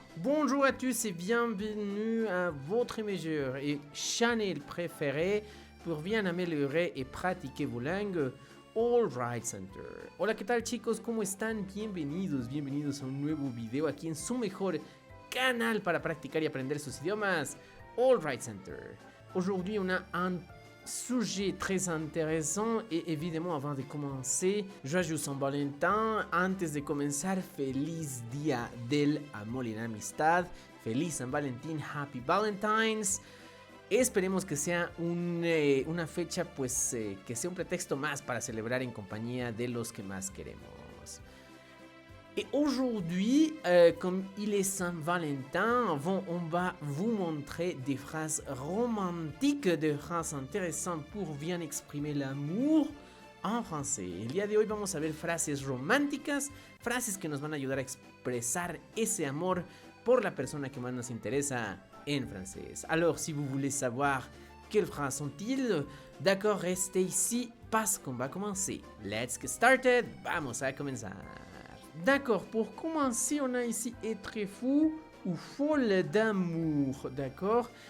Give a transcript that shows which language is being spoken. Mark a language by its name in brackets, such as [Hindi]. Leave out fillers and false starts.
[French] Bonjour à tous et bienvenue à votre meilleur et channel préféré pour bien améliorer et pratiquer vos langues, All Right Center. [Spanish] Hola, ¿qué tal chicos? ¿Cómo están? Bienvenidos a un nuevo video aquí en su mejor canal para practicar y aprender sus idiomas, All Right Center. [French] Aujourd'hui, on a un sujet très intéressant et évidemment avant de commencer, joyeux San Valentin. [Spanish] Antes de comenzar, feliz día del amor y la amistad. Feliz San Valentín, [English] Happy Valentines. [Spanish] Esperemos que sea una fecha pues que sea un pretexto más para celebrar en compañía de los que más queremos. [French] Et aujourd'hui, comme il est Saint-Valentin, on va vous montrer des phrases romantiques, des phrases intéressantes pour bien exprimer l'amour en français. [Spanish] El día de hoy vamos a ver frases románticas, frases que nos van a ayudar a expresar ese amor por la persona que más nos interesa en francés. [French] Alors, si vous voulez savoir quelles phrases sont-ils, d'accord, restez ici parce qu'on va commencer. [English] Let's get started, [Spanish] vamos a comenzar. [French] D'accord, pour commencer, on a ici être fou ou folle d'amour, d'accord.